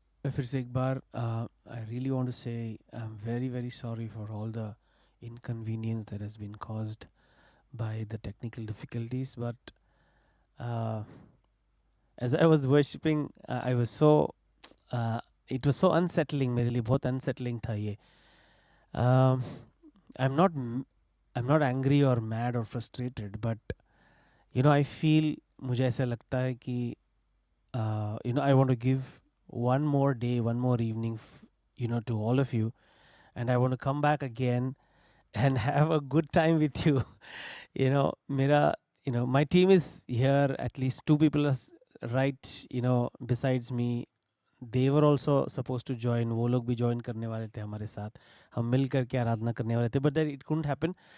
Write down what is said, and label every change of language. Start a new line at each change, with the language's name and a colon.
Hindi: फिर से एक बार
English: I really want to say I am very very sorry for all the inconvenience that has been caused by the technical difficulties, but as I was worshipping I was so it was so unsettling,
Hindi: मेरे लिए बहुत unsettling था ये।
English: I'm not angry or mad or frustrated, but you know I feel,
Hindi: मुझे ऐसा लगता है कि
English: you know I want to give one more day, one more evening you know to all of you, and I want to come back again and have a good time with you. You know, my team is here, at least 2 people are right, you know, besides me. They were also supposed to join,
Hindi: वो लोग भी join करने वाले थे
English: हमारे साथ, हम मिल करके आराधना करने वाले थे, but then it couldn't happen.